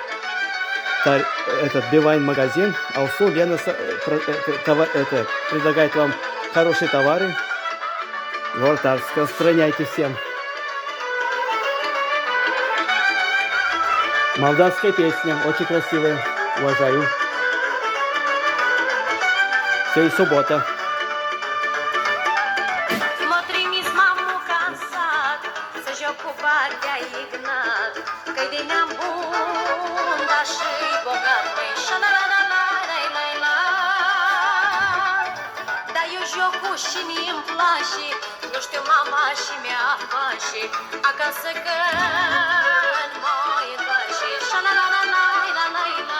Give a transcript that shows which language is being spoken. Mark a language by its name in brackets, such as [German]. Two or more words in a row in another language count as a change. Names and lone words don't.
[Russian] Этот Билайн-магазин Алсу Лена предлагает вам хорошие товары. Город Арск. Распространяйте всем. Молдавская песня. Очень красивая. Уважаю. Сегодня суббота. [Romanian] Cu partea Ignat, că-i de neam bun, dar și-i bogat, măi, șa-la-la-la-la-la-la-la. Dar eu jocul și mi-mi place, nu știu mama și mi-a face, acasă când mă-i întoarce, șa-la-la-la-la-la-la-la.